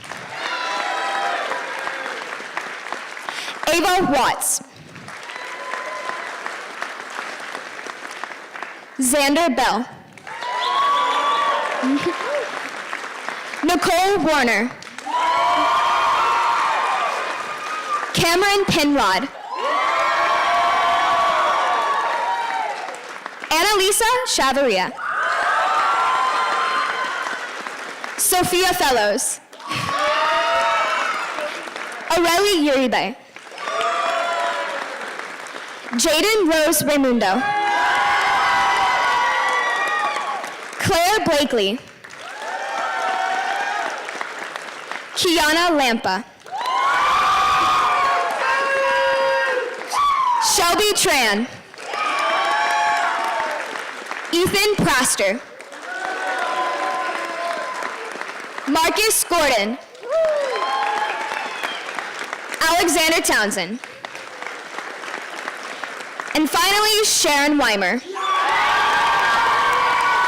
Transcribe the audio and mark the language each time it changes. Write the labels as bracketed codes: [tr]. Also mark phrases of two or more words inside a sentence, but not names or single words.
[en] Ava Watts. Xander Bell. Nicole Warner. Cameron Penrod. Annalisa Chavaria. Sophia Fellows. Aurelie Uribe. Jaden Rose Raimundo. Claire Blakely. Kiana Lampa. Shelby Tran. Ethan Praster. Marcus Gordon. Alexander Townsend. And finally, Sharon Weimer.